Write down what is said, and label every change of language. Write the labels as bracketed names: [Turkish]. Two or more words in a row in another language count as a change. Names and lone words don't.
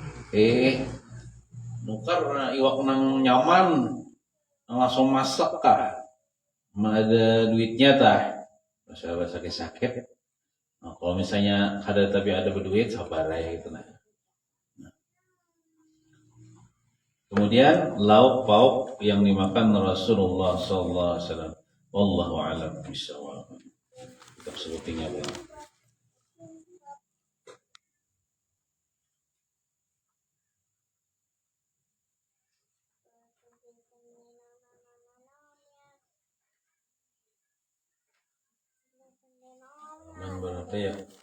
[Banjar] Nukar iwak nang nyaman langsung masak kah. Ada duitnya tah. Usah sakit-sakit. [Indonesian] Nah, kalau misalnya ada tapi ada berduit sabar aja gitu nah. Kemudian lauk pauk yang dimakan Rasulullah [Arabic] صلى الله عليه وسلم. والله أعلم بالصواب. [Indonesian] Kita sebutinnya ya. Berapa ya?